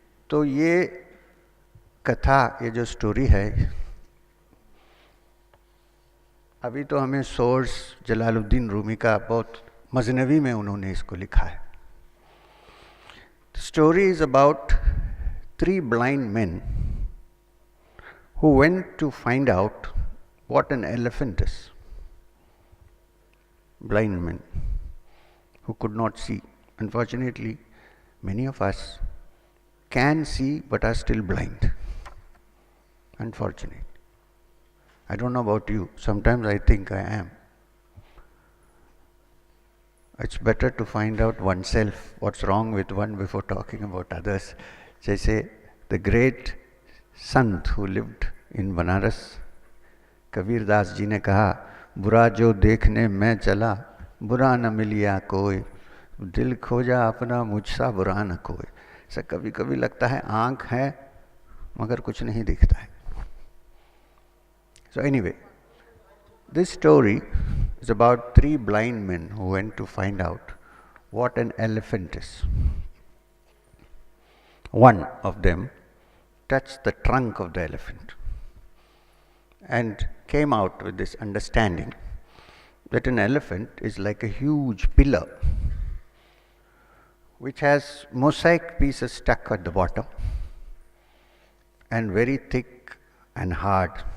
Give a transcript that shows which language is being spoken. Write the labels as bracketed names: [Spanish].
[Hindi] तो ये कथा, ये जो स्टोरी है, अभी तो हमें सोर्स जलालुद्दीन रूमी का बहुत मजनवी में उन्होंने इसको लिखा है. [English] Story is about 3 blind men who went to find out what an elephant is. Blind men who could not see. Unfortunately, many of us can see but are still blind. Unfortunately. I don't know about you. Sometimes I think I am. It's better to find out oneself what's wrong with one before talking about others. [Hindi] जैसे [English] the great sant who lived in Banaras, [Hindi] Kabir Das ji ने कहा, बुरा जो देखने मैं चला, बुरा न मिलिया कोई, दिल खोजा अपना मुझसा बुरा न कोई. ऐसा कभी कभी लगता है आँख है मगर कुछ नहीं दिखता है. [English] So anyway, this story is about 3 blind men who went to find out what an elephant is. One of them touched the trunk of the elephant and came out with this understanding that an elephant is like a huge pillar which has mosaic pieces stuck at the bottom and very thick and hard.